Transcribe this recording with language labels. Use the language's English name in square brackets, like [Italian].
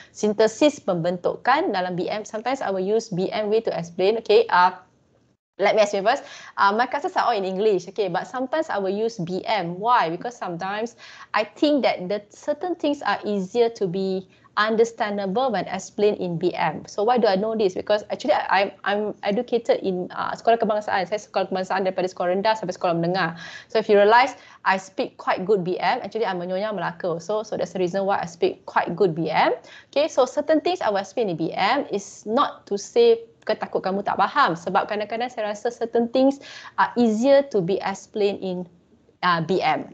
[English] Synthesis [Malay] pembentukan dalam [English] BM, sometimes I will use BM way to explain. Okay, let me explain first. My classes are all in English, okay, but sometimes I will use BM. Why? Because sometimes I think that the certain things are easier to be understandable when explained in BM. So why do I know this? Because actually I'm educated in sekolah kebangsaan. [Malay] Saya sekolah kebangsaan daripada sekolah rendah sampai sekolah menengah. [English] So if you realise I speak quite good BM, actually I'm a Nyonya Melaka also. So that's the reason why I speak quite good BM. Okay, so certain things I will explain in BM is not to say [Malay] takut kamu tak faham. Sebab kadang-kadang saya rasa [English] certain things are easier to be explained in BM.